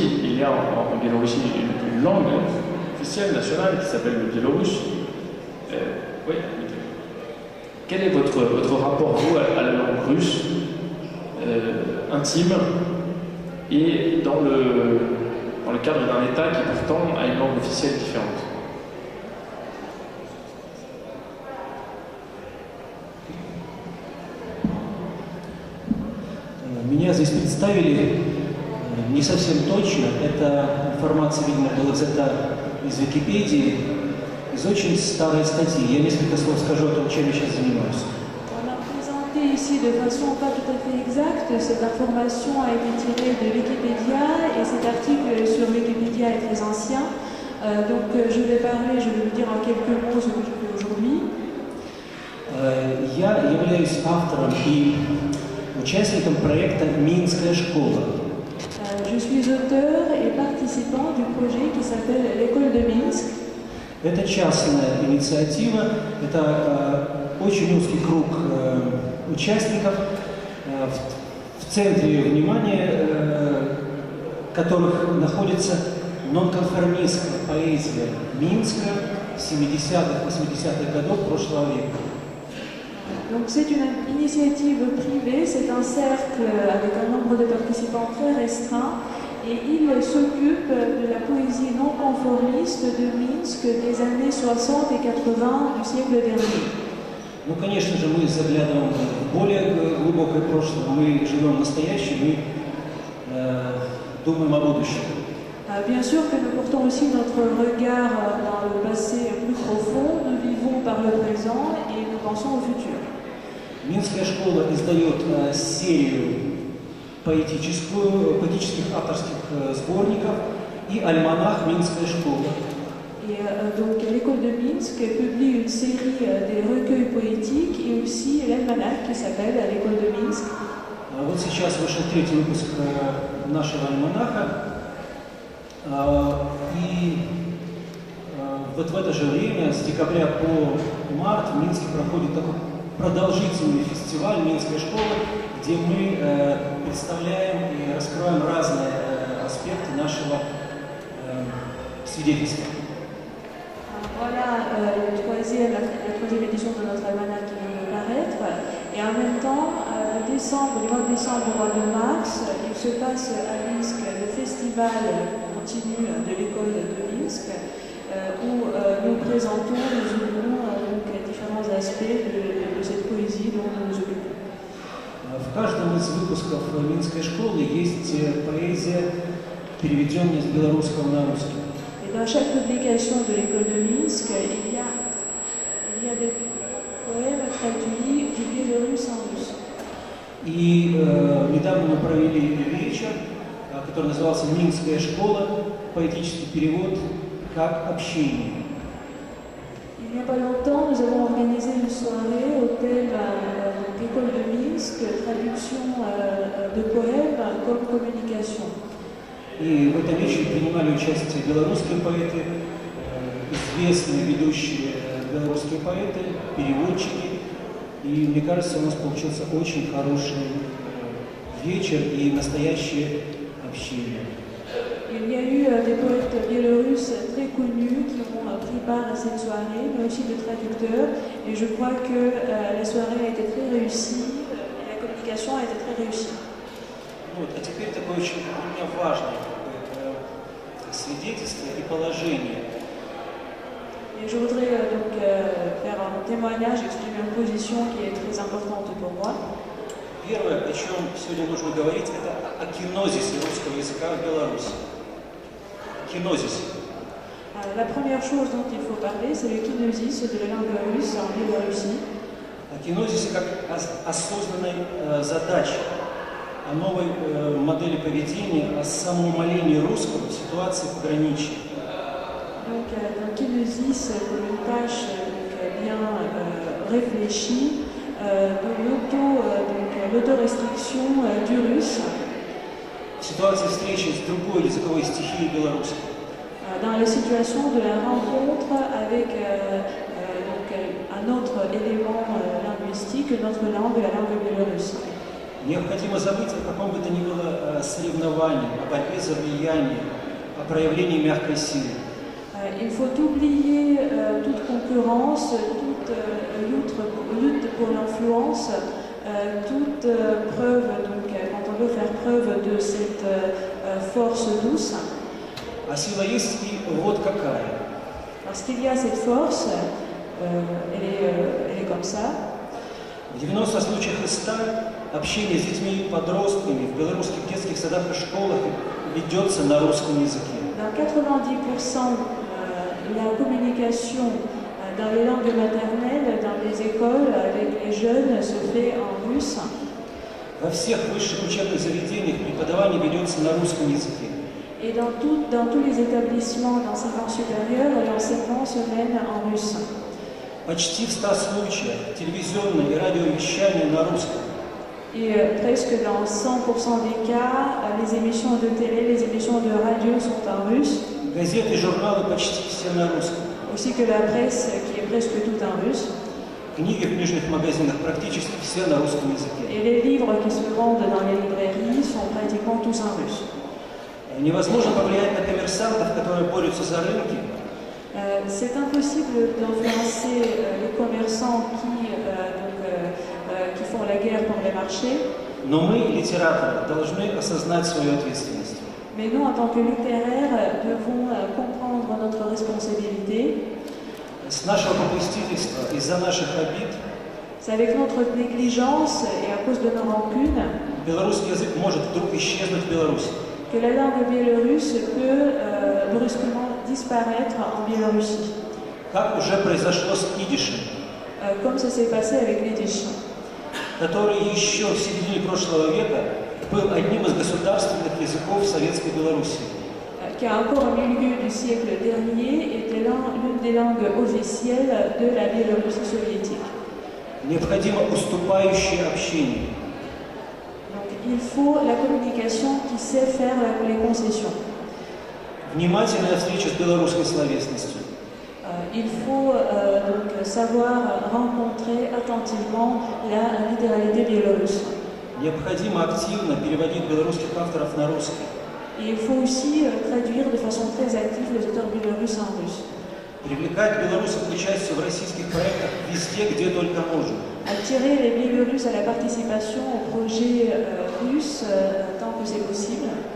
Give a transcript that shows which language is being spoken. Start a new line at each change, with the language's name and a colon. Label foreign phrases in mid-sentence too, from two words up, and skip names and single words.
French: Il y a en Biélorussie une langue officielle, nationale, qui s'appelle le biélorusse. Oui, quel est votre rapport, vous, à la langue russe, intime, et dans le cadre d'un État qui pourtant a une langue officielle différente?
Russian: Меня здесь представили не совсем точно. Эта информация, видимо, была взята из Википедии, из очень старой статьи. Я несколько слов скажу о том, чем я сейчас занимаюсь.
French: On a présenté ici de façon pas tout à fait exacte. Cette information a été tirée de Wikipédia et cet article sur Wikipédia est très ancien. Je vais vous dire en quelques mots ce que je fais aujourd'hui.
Russian: Я являюсь автором и участником проекта «Минская школа».
French: Je suis auteur et participant du projet qui s'appelle l'école de Minsk.
Russian: Это частная инициатива, это очень узкий круг участников, в центре внимания которых находится нонконформистская поэзия Минска 70-х, 80-х годов прошлого века.
French: Donc c'est une initiative privée, c'est un cercle avec un nombre de participants très restreint et il s'occupe de la poésie non conformiste de Minsk des années 60 et 80 du siècle dernier.
Russian: Ну, конечно же, мы заглядываем в более глубокое прошлое, мы живем в настоящем, мы думаем о будущем.
French: Bien sûr que nous portons aussi notre regard dans le passé plus profond, nous vivons par le présent et nous pensons au futur.
Russian: Минская школа издает серию поэтических авторских сборников и альманах «Минская школа».
French: Et donc l'école de Minsk publie une série des recueils poétiques et aussi l'almanach qui s'appelle l'école de Minsk.
Russian: Вот сейчас вышел третий выпуск нашего альманаха. И вот в это же время, с декабря по март, в Минске проходит такой продолжительный фестиваль «Минская школа», где мы представляем и раскрываем разные аспекты нашего свидетельства.
French: Voilà la troisième édition de notre almanach qui vient de paraître. Et en même temps, du mois de décembre au mois de mars, il se passe à Minsk le festival continu de l'école de Minsk, où nous présentons, nous ouvrons différents aspects de cette poésie dont nous nous occupons.
Russian: В каждом из выпусков Минской школы есть поэзия, переведенная с белорусского на русский.
French: Et dans chaque publication de l'école de Minsk, il y a des poèmes traduits du biélorusse en russe.
Russian: И недавно мы провели вечер, который назывался «Минская школа. Поэтический перевод как общение».
French: Il n'y a pas longtemps, nous avons organisé une soirée au thème d'école de Minsk, traduction de poèmes comme communication.
Russian: И в этом вечере принимали участие белорусские поэты, известные ведущие белорусские поэты, переводчики. И мне кажется, у нас получился очень хороший вечер и настоящее общение.
French: Il y a eu des poètes biélorusses très connus qui ont pris part à cette soirée, mais aussi des traducteurs. Et je crois que la soirée a été très réussie et la communication a été très réussie.
Russian: Вот, а теперь такое очень для меня важное свидетельство и положение.
French: Et je voudrais donc faire un témoignage, exprimer une position qui est très importante pour moi.
Russian: Первое, о чем сегодня нужно говорить, это о кинозисе русского языка в Беларуси. Кинозис.
French: La première chose dont il faut parler, c'est le kinosis de la langue russe en Biélorussie.
Russian: О кинозисе как осознанной задаче, о новой модели поведения, о самоумолении русского в ситуации пограничья.
French: Donc, un kinosis comme une tâche bien réfléchie de l'autorestriction du russe.
Russian: В ситуации встречи с другой языковой стихией белорусской.
French: Dans la situation de la rencontre avec un autre élément linguistique, notre langue, la langue biélorusse.
Russian: Необходимо забыть о каком бы то ни было соревновании, о борьбе за влияние, о проявлении мягкой силы.
French: Il faut oublier toute concurrence, toute lutte pour l'influence, toute preuve, donc quand on veut faire preuve de cette force douce.
Russian: А сила есть и вот какая.
French: Parce qu'il y a cette force, elle est comme ça.
Russian: В 90 случаях из 100 общение с детьми и подростками в белорусских детских садах и школах ведется на русском языке.
French: Dans 90%, la communication dans les langues maternelles, dans les écoles, avec les jeunes, se fait en russe.
Russian: Во всех высших учебных заведениях преподавание ведется на русском языке.
French: Et dans tous les établissements d'enseignement supérieur, l'enseignement se mène en russe.
Russian: Почти в 100 случаях телевизионное и радиовещание на русском.
French: Et presque dans 100% des cas, les émissions de télé, les émissions de radio sont en russe.
Russian: Газеты и журналы почти все на русском.
French: Aussi que la presse qui est presque toute en russe.
Russian: Книги в книжных магазинах практически все на русском языке.
French: Et les livres qui se vendent dans les librairies sont pratiquement tous en russe.
Russian: Невозможно повлиять на коммерсантов, которые борются за рынки.
French: C'est impossible d'influencer les commerçants qui font la guerre pour les marchés.
Russian: Но мы, литераторы, должны осознать свою ответственность.
French: Mais nous, en tant que littéraires, devons comprendre notre responsabilité.
Russian: С нашего попустительства, из-за наших обид,
French: C'est avec notre négligence et à cause de nos rancunes
Russian: белорусский язык может вдруг исчезнуть в Беларуси.
French: que la langue biélorusse peut brusquement disparaître en Biélorussie.
Russian: Как уже произошло с идишем,
French: Comme ça s'est passé avec l'Yiddish,
Russian: который еще в середине прошлого века был одним из государственных языков Советской Беларуси.
French: qui a encore au milieu du siècle dernier était l'une des langues officielles de la Biélorussie soviétique.
Russian: Необходимо уступающее общение.
French: Donc il faut la communication qui sait faire les concessions.
Russian: Внимательная встреча с белорусской словесностью.
French: Il faut donc savoir rencontrer attentivement la littéralité biélorusse.
Russian: Необходимо активно переводить белорусских авторов на русский.
French: Et il faut aussi traduire de façon très active les auteurs biélorusses en russe.
Russian: Привлекать белорусов к участию в российских проектах везде, где только можно.
French: Attirer les Biélorusses à la participation au projet russe tant que c'est possible.